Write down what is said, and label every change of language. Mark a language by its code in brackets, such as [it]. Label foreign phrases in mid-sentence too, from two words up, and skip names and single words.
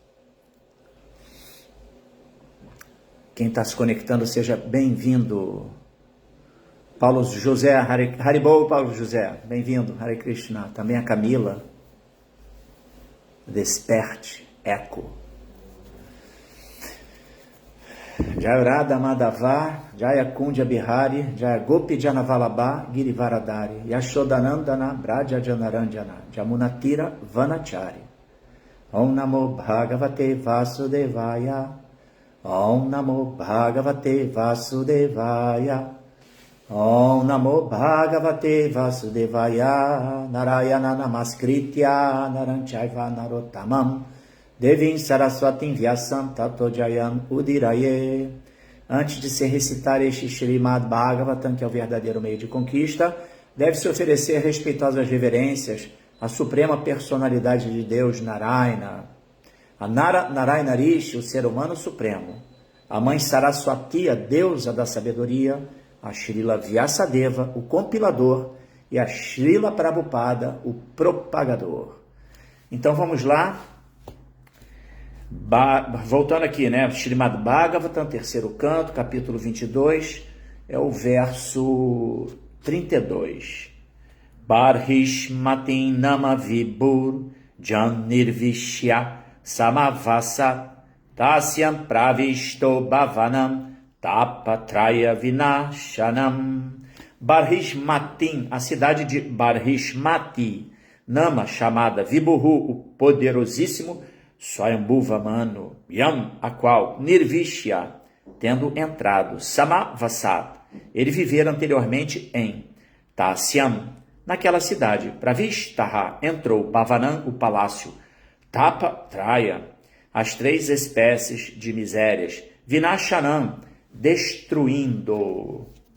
[pt] Quem está se conectando, seja bem-vindo. Paulo José, Haribol, Paulo José, bem-vindo. [sa] Hare Krishna. [pt] Também a Camila. Desperte, eco. [sa] Jaya Radha Madhava, Jaya Kundya Bihari, Jaya Gopi Janavalabha, Girivaradari, Yashodanandana, Braja Janaranjana, Jamunatira Vanachari. Om Namo Bhagavate Vasudevaya, Om Namo Bhagavate Vasudevaya, Om Namo Bhagavate Vasudevaya, Narayana Namaskritya, Naranchayva Narottamam, Devim Saraswatim Vyasam Tato Jayam Udiraye. [pt] Antes de se recitar este Srimad Bhagavatam, que é o verdadeiro meio de conquista, deve-se oferecer respeitosas reverências à suprema personalidade de Deus, Narayana. A Narayana Rishi, o ser humano supremo. A mãe Saraswati, a deusa da sabedoria. A Srila Vyasadeva, o compilador. E a Srila Prabhupada, o propagador. Então vamos lá. Voltando aqui, né? Srimad Bhagavatam, terceiro canto, capítulo 22, é o verso 32. [sa] Barhishmatim nama vibur jan nirvishya samavasa tasyam pravisto bhavanam tapatraya vinashanam. [pt] Barhishmatim, a cidade de Barhishmati, Nama, chamada Vibhuhu, o poderosíssimo, Swayambhuva Manu, Yam, a qual, Nirvishya, tendo entrado, Samavasat, ele vivera anteriormente em Tasyam, naquela cidade, Pravishtaha, entrou, Bhavanam, o palácio, Tapatraya, as três espécies de misérias, Vinashanam, destruindo.